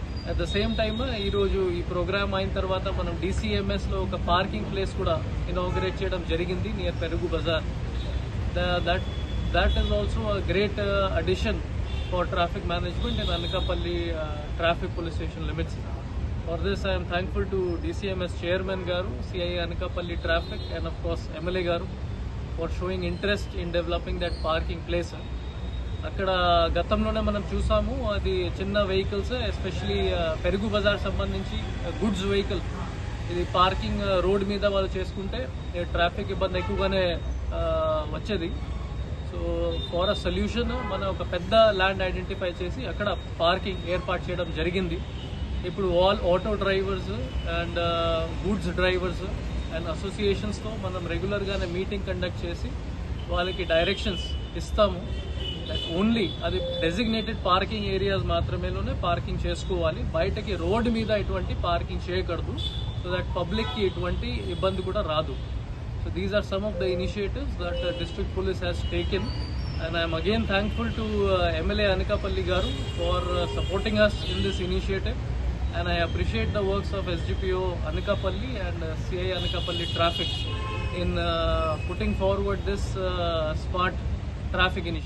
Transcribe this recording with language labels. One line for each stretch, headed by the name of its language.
English: at the same time
Telugu: ఈరోజు ఈ programme అయిన తర్వాత మనం DCMSలో ఒక పార్కింగ్ ప్లేస్ కూడా ఇనాగరేట్ చేయడం జరిగింది నియర్ పెరుగు Bazar.
English: That is also a great addition for traffic management in Anakapalli traffic police station limits. For this, I am thankful to DCMS Chairman Garu, CI Anakapalli Traffic, and of course MLA Garu for showing interest in developing that parking place.
Telugu: అక్కడ గతంలోనే మనం చూసాము అది చిన్న vehicles especially పెరుగు బజార్ సంబంధించి goods vehicle ఇది parking road మీద వాళ్ళు చేసుకుంటే ట్రాఫిక్ ఇబ్బంది ఎక్కువగానే వచ్చేది.
English: so for a solution
Telugu: మనం ఒక పెద్ద ల్యాండ్ ఐడెంటిఫై చేసి అక్కడ పార్కింగ్ ఏర్పాటు చేయడం జరిగింది. ఇప్పుడు all auto drivers and goods drivers and అసోసియేషన్స్తో మనం రెగ్యులర్గానే మీటింగ్ కండక్ట్ చేసి వాళ్ళకి డైరెక్షన్స్ ఇస్తాము. దట్ ఓన్లీ అది డెసిగ్నేటెడ్ పార్కింగ్ ఏరియాస్ మాత్రమేలోనే పార్కింగ్ చేసుకోవాలి, బయటకి రోడ్డు మీద ఎటువంటి పార్కింగ్ చేయకూడదు. సో దట్ పబ్లిక్కి ఎటువంటి ఇబ్బంది కూడా రాదు.
English: So these are some of the initiatives that district police has taken. And I am again thankful to MLA Anakapalli Garu for supporting us in this initiative. And I appreciate the works of SGPO Anakapalli and CI Anakapalli Traffic in putting forward this smart traffic initiative.